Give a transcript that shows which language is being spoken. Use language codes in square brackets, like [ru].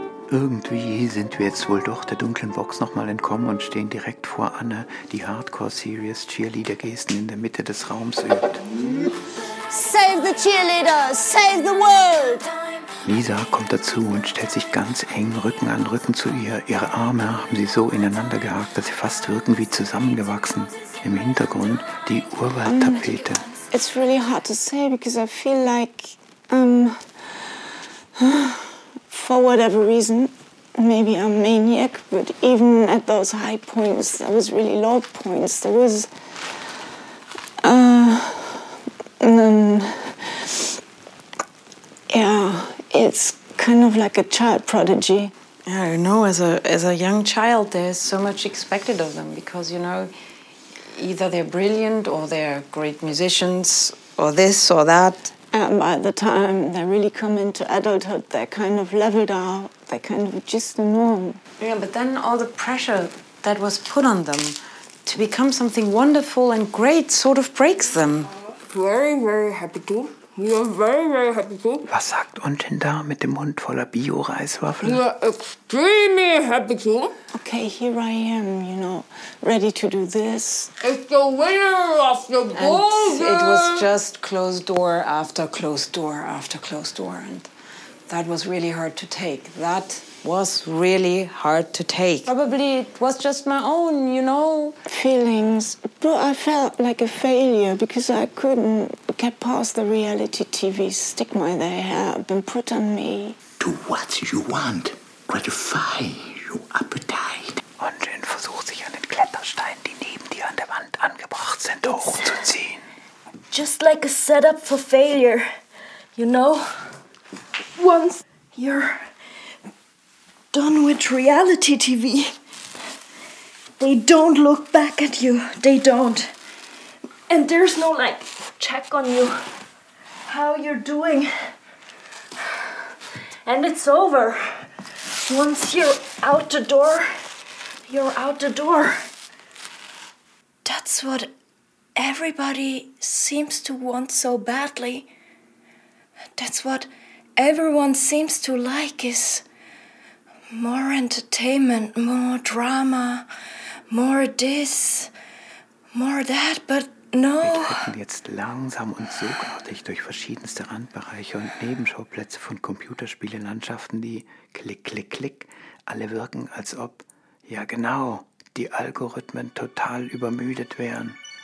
[de] Irgendwie sind wir jetzt wohl doch der dunklen Box nochmal entkommen und stehen direkt vor Anne, die Hardcore-Serious-Cheerleader-Gesten in der Mitte des Raums übt. [en] Save the cheerleaders! Save the world! [de] Lisa kommt dazu und stellt sich ganz eng Rücken an Rücken zu ihr. Ihre Arme haben sie so ineinander gehakt, dass sie fast wirken wie zusammengewachsen. Im Hintergrund die Urwald-Tapete. [en] It's really hard to say because I feel like, for whatever reason, maybe I'm a maniac, but even at those high points, those really low points, there was, yeah, it's kind of like a child prodigy. Yeah, you know, as a young child, there's so much expected of them because, you know, either they're brilliant or they're great musicians or this or that. And by the time they really come into adulthood, they're kind of leveled out. They're kind of just the norm. Yeah, but then all the pressure that was put on them to become something wonderful and great sort of breaks them. Very, very happy to. We are very, very happy to. [de] Was sagt unten da mit dem Mund voller Bio-Reiswaffeln? [en] We are extremely happy to. Okay, here I am, you know, ready to do this. It's the winner of the ball. It was just closed door after closed door after closed door. And that was really hard to take. That was really hard to take. Probably it was just my own, you know? Feelings. But I felt like a failure because I couldn't get past the reality TV stigma they have been put on me. Do what you want. Gratify your appetite. [de] Und dann versucht sich an den Klettersteinen, die neben dir an der Wand angebracht sind, hochzuziehen. [en] Just like a setup for failure, you know? Once you're done with reality TV, they don't look back at you. They don't. And there's no, like, check on you, how you're doing. And it's over. Once you're out the door, you're out the door. That's what everybody seems to want so badly. That's what everyone seems to like is more entertainment, more drama, more this, more that, but no. [de] Wir treten jetzt langsam und sorgfältig durch verschiedenste Randbereiche und Nebenschauplätze von Computerspielelandschaften, die klick, klick, klick, alle wirken, als ob, ja genau, die Algorithmen total übermüdet wären.